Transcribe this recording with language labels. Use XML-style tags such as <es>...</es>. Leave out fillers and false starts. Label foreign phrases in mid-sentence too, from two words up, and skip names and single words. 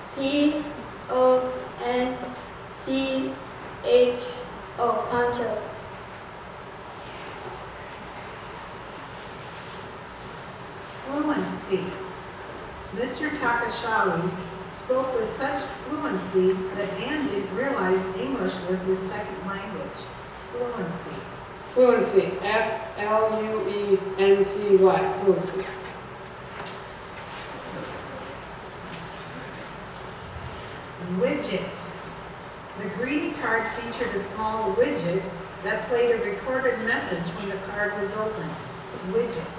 <en>P-O-N-C-H-O, poncho. Fluency. Mr. Takashawi spoke with such fluency that Ann didn't realize English was his second language. Fluency. Fluency. F-L-U-E-N-C-Y. Fluency. Widget. The greeting card featured a small widget that played a recorded message when the card was opened. Widget.</en>